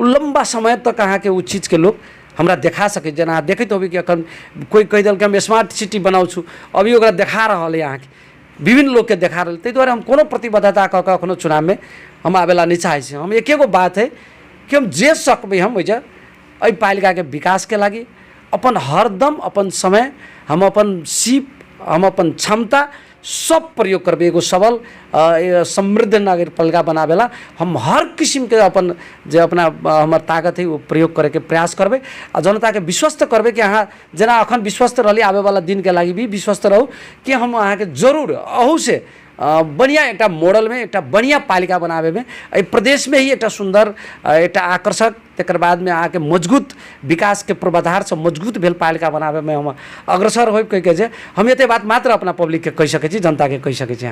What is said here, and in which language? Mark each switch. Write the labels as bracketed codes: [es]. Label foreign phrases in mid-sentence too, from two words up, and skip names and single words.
[mai] लंबा समय तक अहाँ के उ चीज के लोग हमरा देखा सके। जेना अहाँ देखैत होबै कि अखन कोई कहि देलकै हम स्मार्ट सिटी बनाउ छु, अभी ओकरा देखा रहल है अहाँ के विभिन्न लोग के देखा रहे। ताहि दुआरे हम कोनो प्रतिबद्धता कऽ के अखनो चुनाव में हम आवेला नहीं चाहे छी। हम एकेगो बात है कि हम जे सकबै हम ओइजा एहि पालिका के विकास के लागी अपन हरदम अपन समय हम अपन सीप हम अपन क्षमता सब प्रयोग करबे। एगो सबल समृद्ध नगर पालिका बनावेला हम हर किस्म के अपन जे अपना हमार ताकत है वो प्रयोग करे के प्रयास करबे आ जनता के विश्वस्त करबे कि अहाँ जेना अखन विश्वस्त रहली आवे वाला दिन के लागी भी विश्वस्त रहू कि हम अहाँ के जरूर अहू से बढ़िया एक मॉडल में एक बढ़िया पालिका बनावे में एहि प्रदेश में ही एक सुंदर एक आकर्षक तकर बाद में आके मजबूत विकास के पूर्वाधार से मजबूत भेल पालिका बनावे में हम अग्रसर हो कह के हम एते बात मात्र अपना पब्लिक के कह सकै छी, जनता के कह सकै छी।